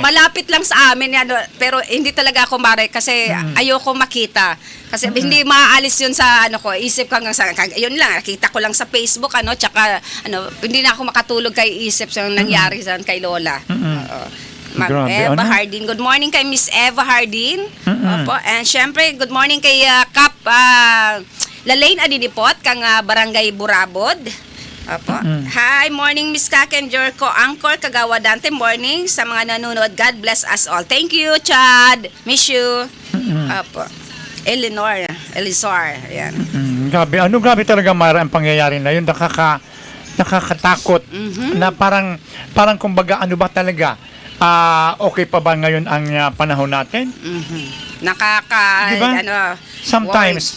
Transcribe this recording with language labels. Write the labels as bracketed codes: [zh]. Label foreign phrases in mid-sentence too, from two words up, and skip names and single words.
[tl] Malapit lang sa amin, pero hindi talaga ako, Mare, kasi ayoko makita. Kasi hindi maaalis yun sa isip ko hanggang sa, yun lang, nakita ko lang sa Facebook, tsaka, hindi na ako makatulog kay isip sa nangyari sa kay Lola. Grabe, Eva Hardin. [en] Good morning [tl] kay Miss Eva Hardin. Opo. And syempre, [en] good morning [tl] kay Kap Lalaine Adinipot, kang Barangay Burabod. Opo. [en] Hi, morning Miss Kaken Jorko, Angkor, Kagawa Dante, morning [tl] sa mga nanonood. [en] God bless us all. Thank you, Chad. Miss you. [tl] Opo. Elizor. Ayan. Grabe, grabe talaga Mara ang pangyayari na yun. Nakakatakot na parang kumbaga ano ba talaga? Okay pa ba ngayon ang panahon natin? Diba? Sometimes.